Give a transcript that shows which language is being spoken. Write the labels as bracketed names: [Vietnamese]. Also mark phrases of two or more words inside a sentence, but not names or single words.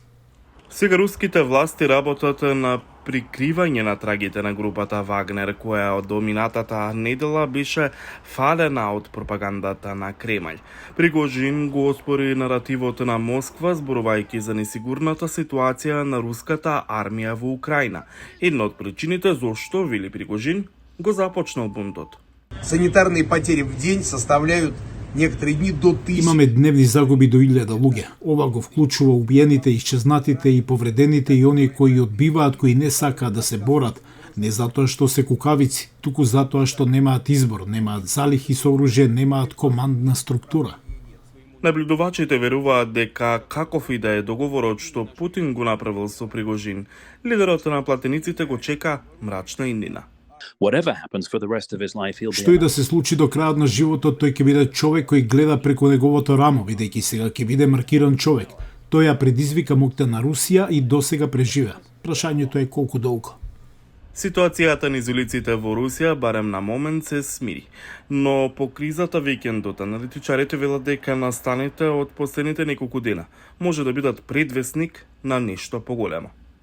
[Macedonian] Сега руските власти работат на прикривање на трагите на групата Вагнер, која од доминатата недела беше фалена од пропагандата на Кремљ. Пригожин го оспори наративот на Москва, зборувајќи за несигурната ситуација на руската армија во Украина. Една од причините зошто, вели Пригожин, го започнал бунтот. [Russian] Санитарни потери в ден составляют некоторые дни до 1000. [Macedonian] Имаме дневни загуби до 1000 луѓе. Ова го вклучува убиените, исчезнатите и повредените и оние кои одбиваат, кои не сакаат да се борат, не затоа што се кукавици, туку затоа што немаат избор, немаат залихи со оружје, немаат командна структура. Наблюдувачите веруваат дека каков и да е договорот што Путин го направил со Пригожин, лидерот на платениците го чека мрачна иднина. [English] Whatever happens for the rest of his life, he'll be. [Macedonian] Што и да се случи до крајот на животот, тој ќе биде човек кој гледа преку неговото рамо, бидејќи сега ќе биде маркиран човек. Тој ја предизвика моќта на Русија и досега преживеа. Прашањето е колку долго. Ситуацијата низ улиците во Русија барем на момент се смири, но по кризата викендот аналитичарите велат дека настаните од последните неколку дена може да бидат предвесник на нешто поголемо.